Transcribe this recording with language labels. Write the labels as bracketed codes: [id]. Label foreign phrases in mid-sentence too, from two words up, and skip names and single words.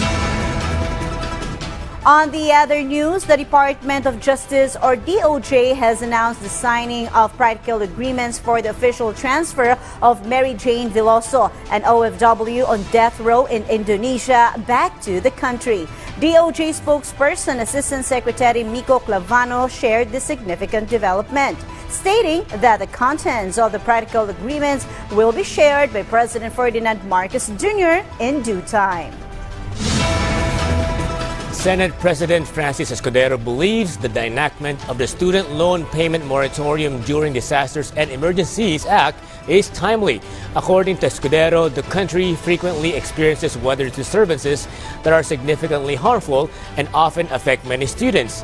[en] On the other news, the Department of Justice or DOJ has announced the signing of practical agreements for the official transfer of Mary Jane Veloso, an OFW on death row in Indonesia, back to the country. DOJ spokesperson Assistant Secretary Miko Clavano shared the significant development, stating that the contents of the practical agreements will be shared by President Ferdinand Marcos Jr. in due time. Senate President Francis Escudero believes that the enactment of the Student Loan Payment Moratorium During Disasters and Emergencies Act is timely. According to Escudero, the country frequently experiences weather disturbances that are significantly harmful and often affect many students.